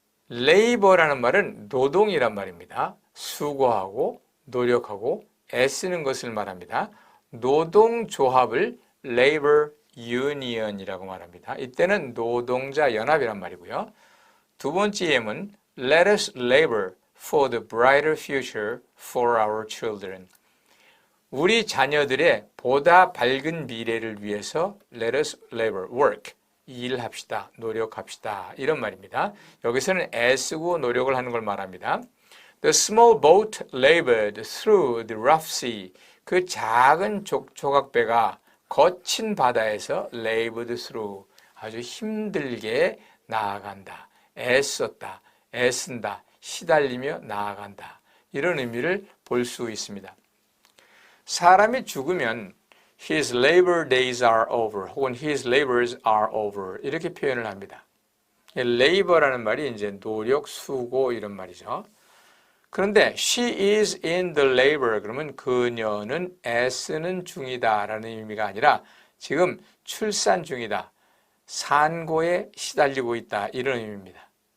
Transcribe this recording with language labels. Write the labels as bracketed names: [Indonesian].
[Korean] labor라는 말은 노동이란 말입니다. 수고하고 노력하고 애쓰는 것을 말합니다. 노동조합을 labor union이라고 말합니다. 이때는 노동자 연합이란 말이고요. 두 번째 예문 [English] Let us labor for the brighter future for our children. [Korean] 우리 자녀들의 보다 밝은 미래를 위해서 [English] Let us labor, work, [Korean] 일합시다, 노력합시다 이런 말입니다. 여기서는 애쓰고 노력을 하는 걸 말합니다. [English] The small boat labored through the rough sea. [Korean] 그 작은 조각배가 거친 바다에서 [English] labored through, [Korean] 아주 힘들게 나아간다, 애썼다, 애쓴다, 시달리며 나아간다 이런 의미를 볼 수 있습니다. 사람이 죽으면 [English] His labor days are over [Korean] 혹은 [English] His labors are over [Korean] 이렇게 표현을 합니다. labor라는 말이 이제 노력, 수고 이런 말이죠. 그런데 [English] she is in the labor [Korean] 그러면 그녀는 애쓰는 중이다 라는 의미가 아니라 지금 출산 중이다, 산고에 시달리고 있다 이런 의미입니다.